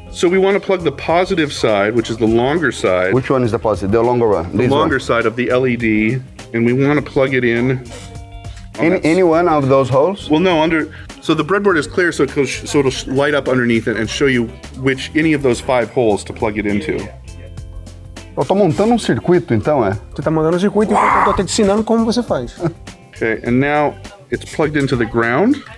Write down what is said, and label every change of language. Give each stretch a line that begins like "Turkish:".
English: So we want to plug the positive side, which is the longer side. Which one is the positive? The longer one? The longer side of the LED, and we want to plug it in. Any one of those holes? Well, no, so the breadboard is clear, so it'll light up underneath it and show you any of those 5 holes to plug it into.
Portuguese: Eu tô montando um circuito, então, é? Você tá mandando um circuito enquanto eu tô te ensinando como você faz.
English: Okay, and now it's plugged into the ground.